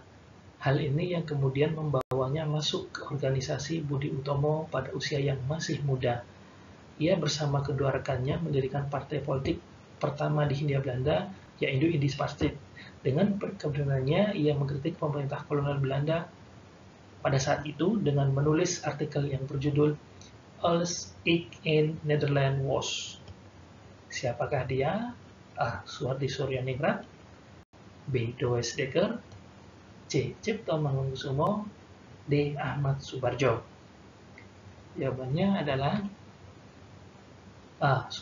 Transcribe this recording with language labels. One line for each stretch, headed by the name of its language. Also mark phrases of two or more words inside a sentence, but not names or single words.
Indonesian: Hal ini yang kemudian membawanya masuk ke organisasi Budi Utomo pada usia yang masih muda. Ia bersama kedua rekannya mendirikan partai politik pertama di Hindia Belanda, yaitu Indisch Partij. Dengan keberaniannya, ia mengkritik pemerintah kolonial Belanda pada saat itu dengan menulis artikel yang berjudul Alles ik in Nederland was. Siapakah dia? A. Suhardi Suryaningrat, B. Does Dekker, C. Cipto Mangunkusumo, D. Ahmad Subarjo. Jawabannya adalah A.